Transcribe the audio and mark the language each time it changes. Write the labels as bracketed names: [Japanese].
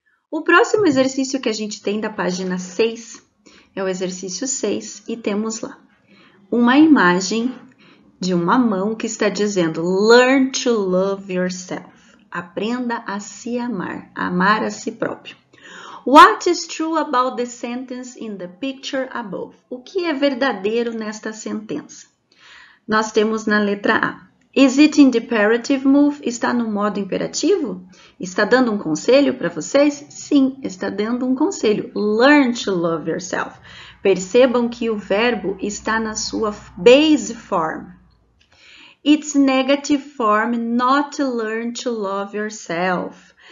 [Portuguese] O próximo exercício que a gente tem da página 6 é o exercício 6 e temos lá uma imagem de uma mão que está dizendo [English] Learn to love yourself. [Portuguese] Aprenda a se amar, amar a si próprio. [English] What is true about the sentence in the picture above? [Portuguese] O que é verdadeiro nesta sentença? Nós temos na letra A. [English] Is it in the imperative mood? [Portuguese] Está no modo imperativo? Está dando um conselho para vocês? Sim, está dando um conselho. [English] Learn to love yourself. [Portuguese] Percebam que o verbo está na sua base form. [English] It's negative form not to learn to love yourself.